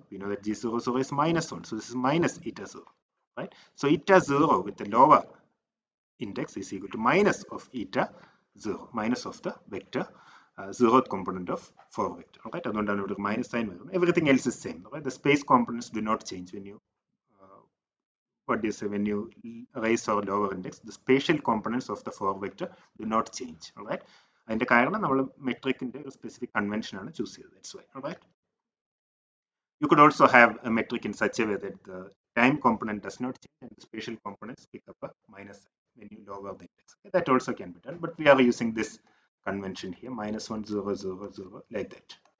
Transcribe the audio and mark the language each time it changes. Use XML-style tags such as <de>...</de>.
<en>We know that G0 0 is minus 1. So this is minus eta 0. Right, so eta 0 with the lower index is equal to minus of eta 0, minus of the vector zeroth component of 4 vector. Right,</en> <ml>അതുകൊണ്ടാണ് ഇവിടെ minus sign വരുന്നത്.</ml> <en>Everything else is same. Right, the space components do not change when you when you raise or lower index. The spatial components of the 4 vector do not change.</en> <ml>All right, അതിന്റെ കാരണം നമ്മൾ മെട്രിക്കിന്റെ ഒരു specific convention ആണ് choose ചെയ്തത്.</ml> <en>That's why. All right, you could also have a metric in such a way that the time component does not change and the spatial components pick up a minus sign when you lower the index. Okay, that also can be done, but we are using this convention here, minus 1 0 0 0, like that.</en>